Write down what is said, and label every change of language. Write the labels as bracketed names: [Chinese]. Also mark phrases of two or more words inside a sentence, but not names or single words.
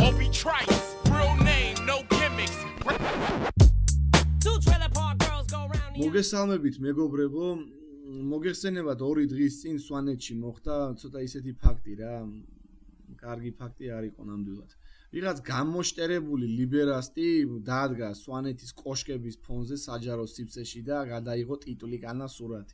[English] trice. Real name, no gimmicks. Two trailer park girls go round the [Georgian] მოგესალმებით მეგობრებო, მოგეხსენებათ 2 დღის წინ სვანეთში მოხდა ცოტა ისეთი ფაქტი რა, კარგი ფაქტი არ იყო ნამდვილად. ვიღაც გამოშტერებული ლიბერასტი დაადგა სვანეთის კოშკების ფონზე საჯარო სივრცეში და გადაიღო ტიტული კანა სურათი.